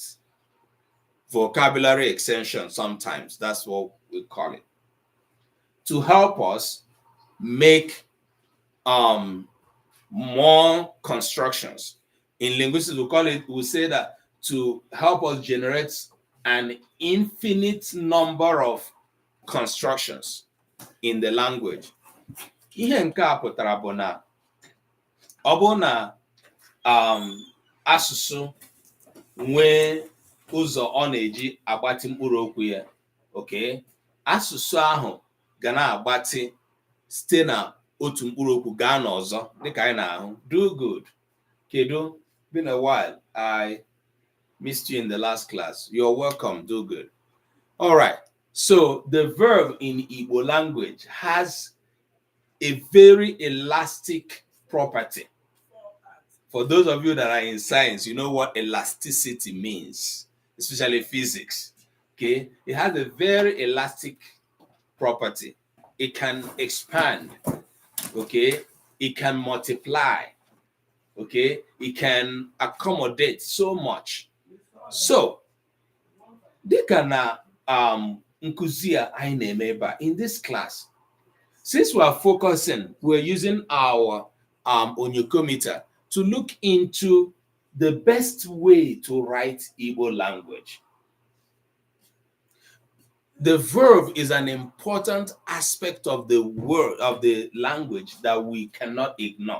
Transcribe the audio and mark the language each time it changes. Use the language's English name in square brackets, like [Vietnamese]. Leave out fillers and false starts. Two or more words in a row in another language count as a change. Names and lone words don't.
[English] Vocabulary extension, sometimes that's what we call it, to help us make more constructions. In linguistics, we say that to help us generate an infinite number of constructions in the language. [Igbo] Ihe nke a pụtara bụ na ọ bụ na asụsụ nwee ụzọ ọ na-eji agbatị mkpụrụ okwu ya, okay, asụsụ ahụ ga na-agbatị site na otu mkpụrụ okwu gaa n'ọzọ dịka anyị na-ahụ. [English] Do good. Kedu, been a while. I missed you in the last class. You're welcome. Do good. All right. So the verb in Igbo language has a very elastic property. For those of you that are in science, you know what elasticity means, especially physics. Okay, it has a very elastic property. It can expand. Okay, it can multiply. Okay, it can accommodate so much. So, [Igbo] dịka na nkuzi a anyị na-eme ebe a [English] in this class, since we are focusing, we're using our onyokometer to look into the best way to write Igbo language. The verb is an important aspect of the word of the language that we cannot ignore.